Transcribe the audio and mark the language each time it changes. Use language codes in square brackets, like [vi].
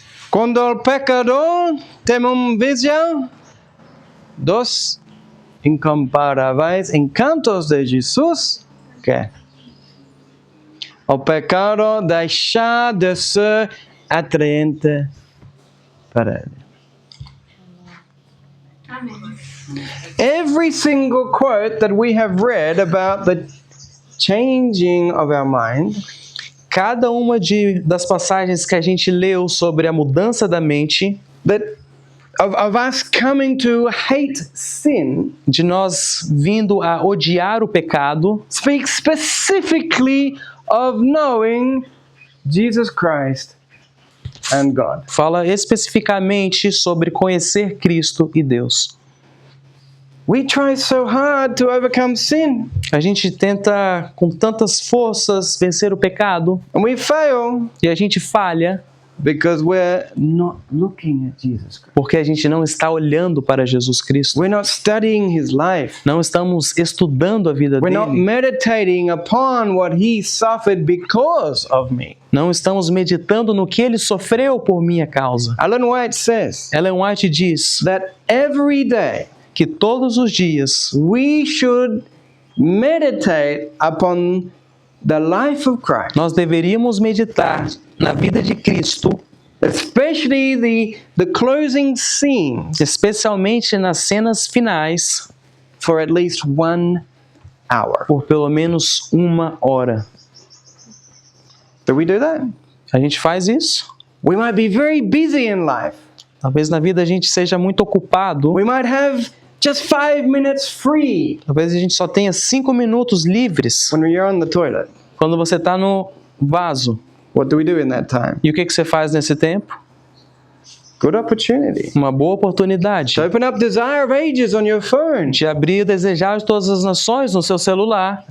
[pt] Quando o pecador tem uma visão dos incomparáveis encantos de Jesus, que o pecado deixa de ser atraente para ele. [en] Every single quote that we have read about the changing of our mind [pt] Cada uma das passagens que a gente leu sobre a mudança da mente, [en] of us coming to hate sin, [pt] de nós vindo a odiar o pecado, [en] speaks specifically of knowing Jesus Christ and God. [pt] fala especificamente sobre conhecer Cristo e Deus. [en] We try so hard to overcome sin, [pt] A gente tenta com tantas forças vencer o pecado [en] and we fail [pt] e a gente falha [en] because we're not looking at Jesus Christ. [pt] porque a gente não está olhando para Jesus Cristo. [en] We're not studying His life. [pt] Não estamos estudando a vida [en] We're not [pt] dele. [en] meditating upon what He suffered because of me. [pt] Não estamos meditando no que ele sofreu por minha causa. [en] Ellen White says [pt] Ellen White diz [en] that every day [pt] que todos os dias [en] we should meditate upon the life of Christ, [pt] nós deveríamos meditar na vida de Cristo, [en] especially the closing scenes, [pt] especialmente nas cenas finais, [en] for at least 1 hour. [pt] por pelo menos 1 hora. [en] Do we do that? [pt] A gente faz isso? [en] We might be very busy in life. [pt] Talvez na vida a gente seja muito ocupado. [en] We might have just 5 minutes free [pt] Talvez a gente só tenha 5 minutos livres [en] when you're on the toilet. [pt] quando você está no vaso. [en] What do we do in that time? [pt] E o que você faz nesse tempo? [en] Good opportunity [pt] Uma boa oportunidade [en] to open up Desire of Ages on your phone. [pt] de abrir o Desejar de Todas as Nações no seu celular